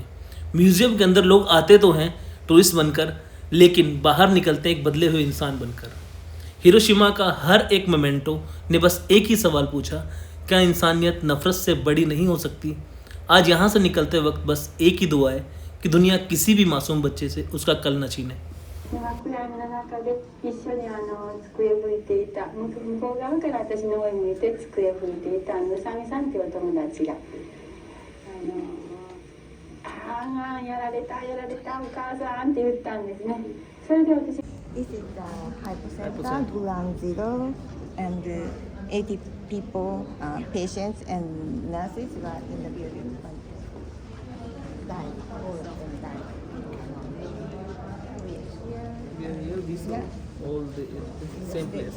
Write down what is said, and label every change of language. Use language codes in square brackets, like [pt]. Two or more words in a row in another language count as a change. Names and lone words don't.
[hi] म्यूजियम के अंदर लोग आते तो हैं टूरिस्ट बनकर, लेकिन बाहर निकलते एक बदले हुए इंसान बनकर। हिरोशिमा का हर एक मोमेंटो ने बस एक ही सवाल पूछा, क्या इंसानियत नफरत से बड़ी नहीं हो सकती? आज यहाँ से निकलते वक्त बस एक ही दुआ है कि दुनिया किसी भी मासूम बच्चे से उसका कल न छीने। [ja] 暗闇の中で一緒に机拭いていた向こう側から私の方に向いて机拭いていたうさみさんっていうお友達がああやられたお母さんって言ったんですね。それで私 [en] This is the hypocenter ground zero, and 80 people, patients and nurses were in the building, but died. All of them died. We are here, this all the same place.